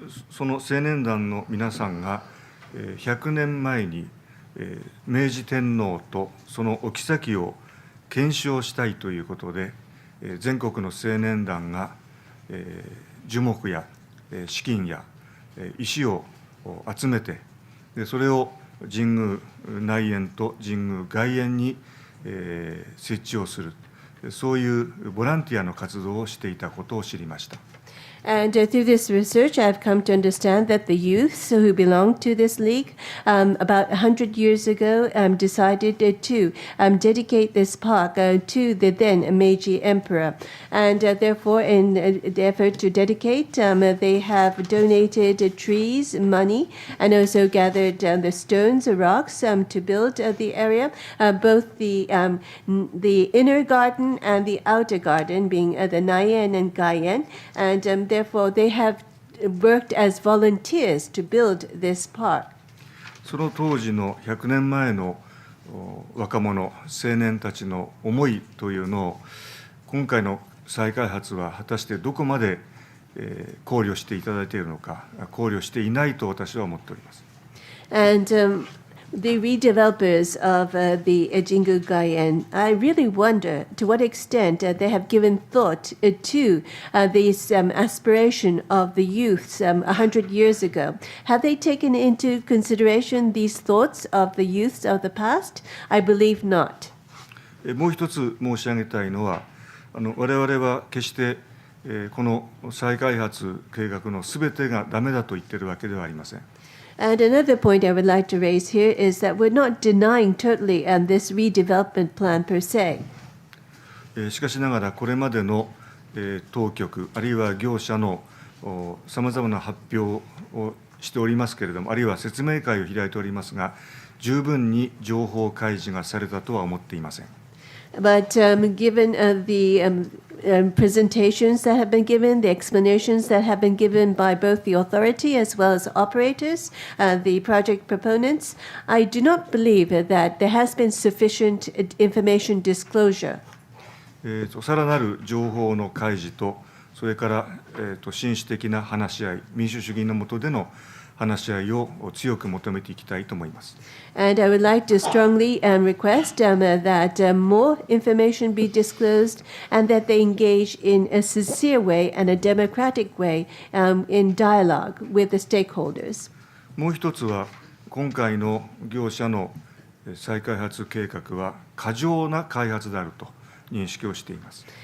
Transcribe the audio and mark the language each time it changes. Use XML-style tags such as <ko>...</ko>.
<ja>その青年団の皆さんが100年前に明治天皇とそのお妃を検証したいということで、全国の青年団が樹木や資金や石を集めて、それを神宮内苑と神宮外苑に設置をする、そういうボランティアの活動をしていたことを知りました。</ja> <en>And through this research, I've come to understand that the youths who belong to this league about 100 years ago decided to dedicate this park to the then Meiji Emperor. And therefore, in the effort to dedicate, they have donated trees, money, and also gathered the stones or rocks to build the area, both the inner garden and the outer garden, being the Naien and Gaien. And therefore, they have worked as volunteers to build this park.</en> <ja>その当時の100年前の若者、青年たちの思いというのを、今回の再開発は果たしてどこまで考慮していただいているのか、考慮していないと私は思っております。</ja> <en>And the redevelopers of the Jingu Gaien, I really wonder to what extent they have given thought to this aspiration of the youths 100 years ago. Have they taken into consideration these thoughts of the youths of the past? I believe not.</en> <ja>もう一つ申し上げたいのは、我々は決してこの再開発計画のすべてがダメだと言っているわけではありません。</ja> <en>And another point I would like to raise here is that we're not denying totally this redevelopment plan per se.</en> <ja>しかしながらこれまでの当局あるいは業者のさまざまな発表をしておりますけれども、あるいは説明会を開いておりますが、十分に情報開示がされたとは思っていません。</ja> <en>But given the presentations that have been given, the explanations that have been given by both the authority as well as operators, the project proponents, I do not believe that there has been sufficient information disclosure.</en> <ja>さらなる情報の開示と、それから紳士的な話し合い、民主主義の下での話し合いを強く求めていきたいと思います。</ja> <en>And I would like to strongly request that more information be disclosed and that they engage in a sincere way and a democratic way in dialogue with the stakeholders.</en> <ja>もう一つは、今回の業者の再開発計画は過剰な開発であると認識をしています。</ja>